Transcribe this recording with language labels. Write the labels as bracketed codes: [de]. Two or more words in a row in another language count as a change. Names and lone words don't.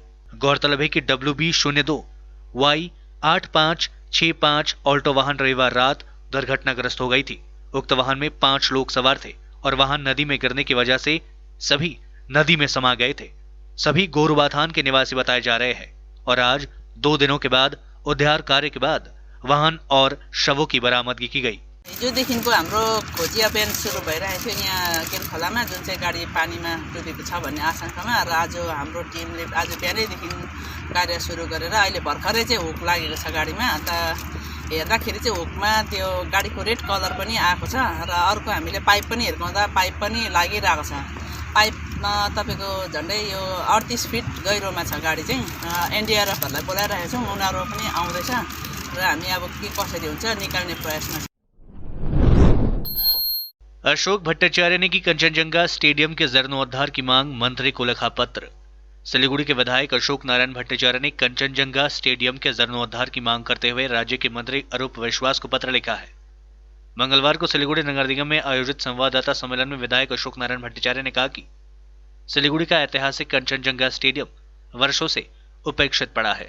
[hi] गौरतलब है कि WB02Y8565 ऑल्टो वाहन रविवार रात दुर्घटनाग्रस्त हो गई थी। उक्त वाहन में 5 लोग सवार थे और वाहन नदी में गिरने की वजह से सभी नदी में समा गए थे। सभी गोरुबाथान के निवासी बताए जा रहे हैं और आज 2 दिनों के बाद उद्धार कार्य के बाद वाहन और शवों की बरामदगी की गई। [ne] हिजोदेखिको हाम्रो खोजी अभियान सुरु भइरहेको थियो यहाँ केन खोलामा, जुन चाहिँ गाडी पानीमा डुबेको छ भन्ने आशंकामा। र आज हाम्रो टिमले आज बिहानैदेखि कार्य सुरु गरेर अहिले भर्खरै चाहिँ हुक लागेको छ गाडीमा। अन्त हेर्दाखेरि चाहिँ हुकमा त्यो गाडीको [en] red color [ne] पनि आएको छ र अर्को हामीले पाइप पनि हेर्काउँदा पाइप पनि लागिरहेको छ। पाइपमा तपाईँको झन्डै यो 38 फिट गहिरोमा छ गाडी चाहिँ। एनडीआरएफहरूलाई बोलाइरहेको छौँ, उनीहरू पनि आउँदैछ र हामी अब के कसरी हुन्छ निकाल्ने प्रयासमा छ। [hi] अशोक भट्टाचार्य ने की कंचनजंगा स्टेडियम के जीर्णोद्धार की मांग, मंत्री को लिखा पत्र। सिलीगुड़ी के विधायक अशोक नारायण भट्टाचार्य ने कंचनजंगा स्टेडियम के जीर्णोद्धार की मांग करते हुए राज्य के मंत्री अरूप विश्वास को पत्र लिखा है। मंगलवार को सिलीगुड़ी नगर निगम में आयोजित संवाददाता सम्मेलन में विधायक अशोक नारायण भट्टाचार्य ने कहा कि सिलीगुड़ी का ऐतिहासिक कंचनजंगा स्टेडियम वर्षों से उपेक्षित पड़ा है।